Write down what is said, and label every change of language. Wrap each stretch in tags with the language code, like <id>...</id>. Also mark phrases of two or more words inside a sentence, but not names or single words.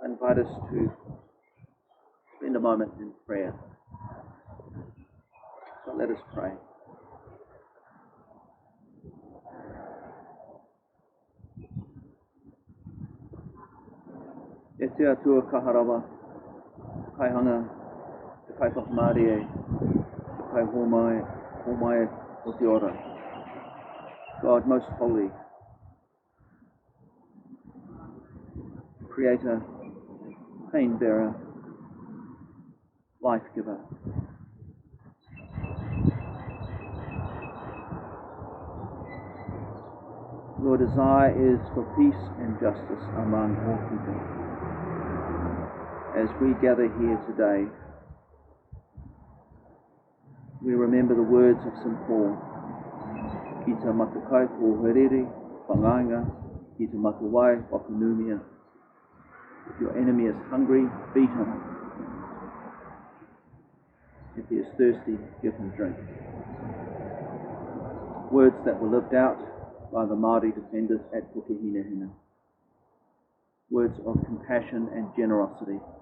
<en>invite us to spend a moment in prayer. So let us pray.</en> <mi>E te atua kaharawa, kai hanga, te kai whakamari e, te kai homai o te ora.</mi> <en>God most holy, Creator, pain bearer, life giver. Your desire is for peace and justice among all people. As we gather here today, we remember the words of St. Paul.</en> <mi>Ki te matekai ko hoariri, whangaia, ki te matewai, whakainumia.</mi> <en>If your enemy is hungry, feed him. If he is thirsty, give him drink. Words that were lived out by the Maori defenders at Pukehinahina. Words of compassion and generosity.</en>